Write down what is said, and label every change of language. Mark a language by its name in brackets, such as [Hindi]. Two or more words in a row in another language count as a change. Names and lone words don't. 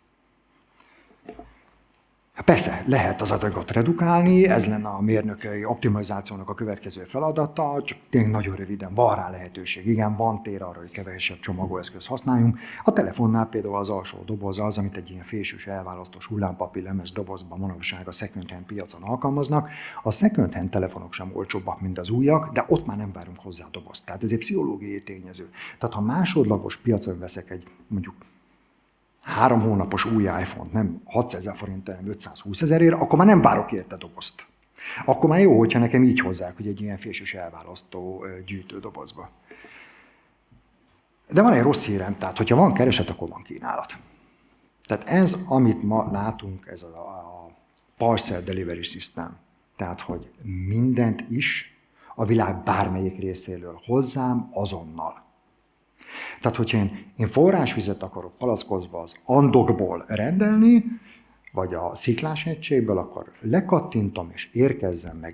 [Hungarian] Persze, lehet az adagot redukálni, ez lenne a mérnöki optimalizációnak a következő feladata, csak tényleg nagyon röviden van rá lehetőség. Igen, van tér arra, hogy kevesebb csomagolóeszközt használjunk. A telefonnál például az alsó doboz az, amit egy ilyen fésűs, elválasztós hullámpapír lemez dobozban manapság a second-hand piacon alkalmaznak. A second-hand telefonok sem olcsóbbak, mint az újak, de ott már nem várunk hozzá dobozt. Tehát ez egy pszichológiai tényező. Tehát ha másodlagos piacon veszek egy mondjuk 3 hónapos új iPhone-t, nem 600 000 forint, hanem 520 000-ért, akkor már nem várok érte dobozt. Akkor már jó, hogyha nekem így hozzák, hogy egy ilyen fésűs elválasztó gyűjtődobozba. De van egy rossz hírem, tehát hogyha van kereset, akkor van kínálat. Tehát ez, amit ma látunk, ez a [English] parcel delivery system. [Hungarian] Tehát, hogy mindent is a világ bármelyik részéről hozzám azonnal. Tehát, hogyha én forrásvizet akarok palackozva az Andokból rendelni, vagy a sziklás egységből, akkor lekattintom és érkezzen meg.